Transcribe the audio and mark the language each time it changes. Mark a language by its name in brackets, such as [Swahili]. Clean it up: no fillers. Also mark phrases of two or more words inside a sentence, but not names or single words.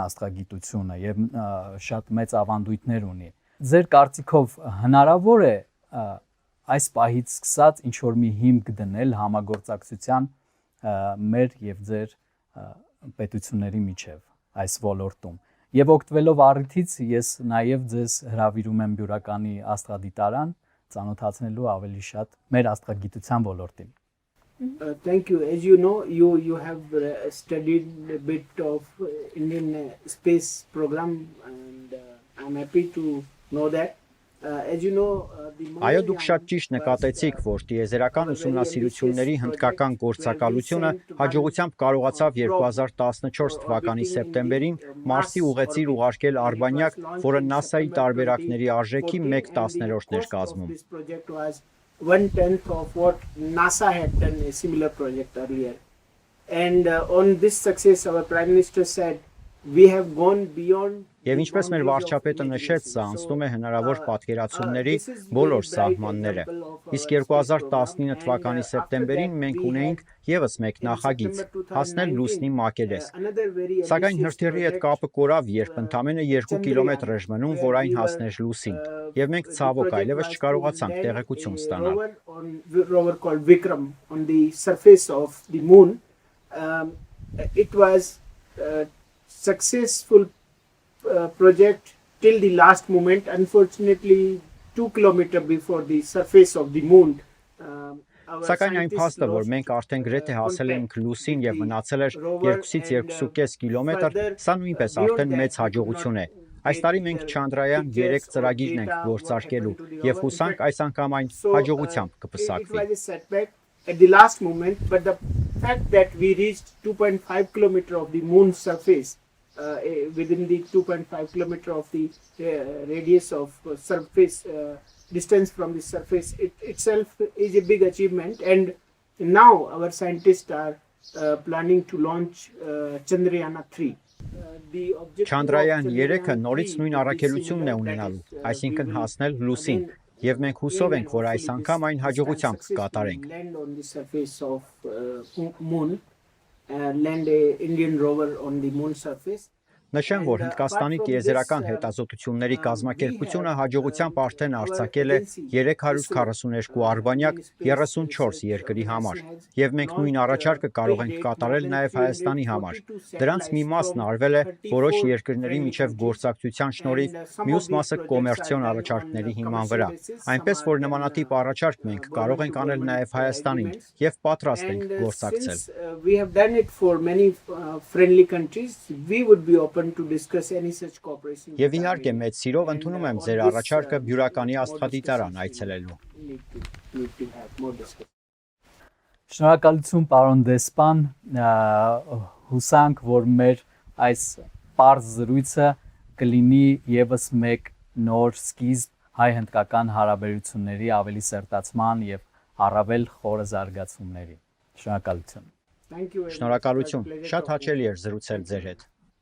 [Armenian] աստղագիտությունը եւ շատ մեծ ավանդույթներ ունի։ Ձեր կարծիքով հնարավոր է այս պահից սկսած ինչ որ մի հիմք դնել համագործակցության մեր եւ ձեր պետությունների միջև այս ոլորտում։ Եվ օգտվելով առիթից ես նաև ձեզ հրավիրում եմ բյուրականի աստղադիտարան ծանոթացնելու ավելի շատ մեր աստղագիտության ոլորտին։ [English] Thank you. As you know, you have studied a bit of Indian space program, and I'm happy to know that. As you know, [Armenian] Այո, դուք շատ ճիշտ նկատեցիք, որ տիեզերական ուսումնասիրությունների հնդկական գործակալությունը հաջողությամբ կարողացավ 2014 թվականի սեպտեմբերին Մարսի ուղեծիր ուղարկել Արբանյակ, որը NASA-ի տարբերակների արժեքի 1/10-ն էր կազմում։ [English] 1/10 of what NASA had done a similar project earlier. And on this success, our Prime Minister said, we have gone beyond. [Armenian] Եվ ինչպես մեր վարչապետը նշեց, սա անցնում է հնարավոր պատկերացումների բոլոր սահմանները։ Իսկ 2019 թվականի սեպտեմբերին մենք ունեինք եւս մեկ նախագիծ՝ հասնել լուսնի մակերես։ Սակայն հրթիռի հետ կապը կորավ, երբ ընդամենը 2 կիլոմետր էր մնում, որ այն հասներ լուսին, եւ մենք ցավոք այլևս չկարողացանք տեղեկություն ստանալ։ [English] Rover called Vikram on the surface of the moon. It was successful project till the last moment. Unfortunately, 2 kilometers before the surface of the moon. [Armenian] Սակայն այն փաստը, որ մենք արդեն գրեթե հասել ենք լուսին եւ մնացել էր 2-ից 2.5 կիլոմետր, սա նույնպես արդեն մեծ հաջողություն է։ Այս տարի մենք Chandrayaan 3 ծրագիրն ենք գործարկելու եւ հուսանք այս անգամ այն հաջողությամբ կպսակվի։ [English] At the last moment, but the fact that we reached 2.5 kilometer of the moon surface within the 2.5 kilometer of the radius of surface distance from the surface, it itself is a big achievement. And now our scientists are planning to launch Chandrayaan 3. [Armenian] Chandrayaan 3-ը նորից նույն առաքելությունն է ունենալու, այսինքն հասնել լուսին, եւ մենք հուսով ենք, որ այս անգամ այն հաջողությամբ կկատարենք։ [English] Land on the surface of moon, land a Indian rover on the moon surface. [Armenian] Նշեմ, որ Հնդկաստանի տիեզերական հետազոտությունների կազմակերպությունը հաջողությամբ արդեն արձակել է 342 արբանյակ 34 երկրի համար, եւ մենք նույն առաջարկը կարող ենք կատարել նաեւ Հայաստանի համար։ Դրանց մի մասն արվել է որոշ երկրների միջև գործակցության շնորհիվ, մյուս մասը կոմերցիոն առաջարկների հիման վրա, այնպես որ նմանատիպ առաջարկ մենք կարող ենք անել նաեւ Հայաստանին եւ պատրաստ ենք գործակցել։ [English] We have done it for many friendly countries. We would be open to discuss any such cooperation. [Armenian] Եվ իհարկե մեծ սիրով ընդունում եմ ձեր առաջարկը Բյուրականի աստղադիտարան այցելելու։ Շնորհակալություն պարոն դեսպան, հուսանք, որ մեր այս պարզ զրույցը կլինի եւս մեկ նոր սկիզբ հայ-հնդկական հարաբերությունների ավելի սերտացման եւ առավել խորը զարգացումների։ Շնորհակալություն։ [English] Thank you very much. [Armenian] Շնորհակալություն։ Շատ հաճելի էր զրուցել ձեր հետ։